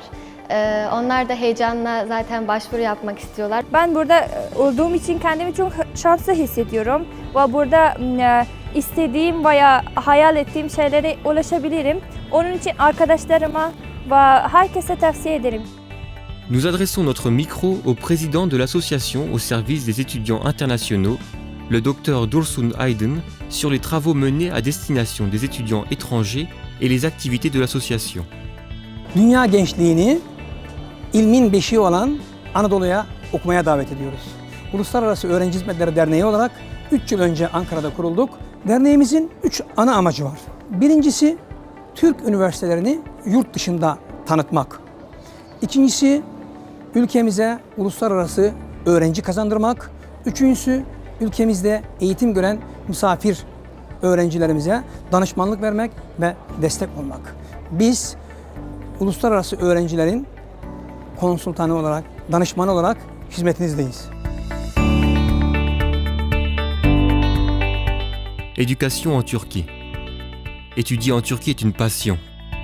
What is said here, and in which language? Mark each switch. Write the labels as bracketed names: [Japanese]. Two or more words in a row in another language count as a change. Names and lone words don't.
[Turkish] Onlar da heyecanla zaten başvuru yapmak istiyorlar. Ben burada olduğum için kendimi çok şanslı hissediyorum. Ve burada istediğim veya hayal ettiğim şeylere ulaşabilirim. Onun için arkadaşlarıma ve herkese tavsiye ederim. [French] Nous adressons notre micro au président de l'association au service des étudiants internationaux, le docteur Dursun Aydın, sur les travaux menés à destination des étudiants étrangers et les activités de l'association. [Turkish] Dünya gençliğini ilmin beşiği olan Anadolu'ya okumaya davet ediyoruz. Uluslararası Öğrenci Hizmetleri Derneği olarak 3 yıl önce Ankara'da kurulduk. Derneğimizin 3 ana amacı var. Birincisi Türk üniversitelerini yurt dışında tanıtmak. İkincisi ülkemize uluslararası öğrenci kazandırmak. Üçüncüsü ülkemizde eğitim gören misafir öğrencilerimize danışmanlık vermek ve destek olmak. Biz uluslararası öğrencilerin konsultanı olarak, danışmanı olarak hizmetinizdeyiz. [French] Éducation en Turquie. Étudier en Turquie est une passion.